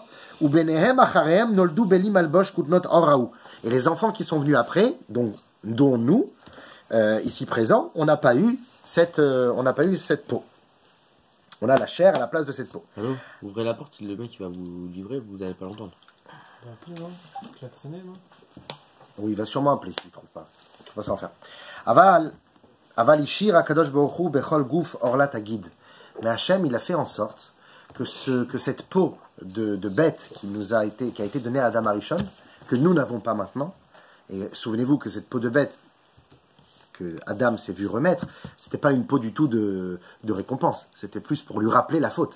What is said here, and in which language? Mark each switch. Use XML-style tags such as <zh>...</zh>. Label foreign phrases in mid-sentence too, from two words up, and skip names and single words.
<fr>Et les enfants qui sont venus après, dont nous, ici présents, on n'a pas eu cette peau. On a la chair à la place de cette peau. Allô, ouvrez la porte, le mec il va vous livrer, vous n'allez pas l'entendre. Il va appeler, non? Klaxonner, non? Oui, il va sûrement appeler s'il ne trouve pas. Il va s'en faire.</fr> <he>אבל השאיר הקדוש ברוך הוא בכל גוף ערלת הגיד.</he> <fr>Mais Hachem, il a fait en sorte que cette peau de bête qui a été donnée à Adam Arishon, que nous n'avons pas maintenant, et souvenez-vous que cette peau de bête que Adam s'est vu remettre, c'était pas une peau du tout de récompense, c'était plus pour lui rappeler la faute.</fr>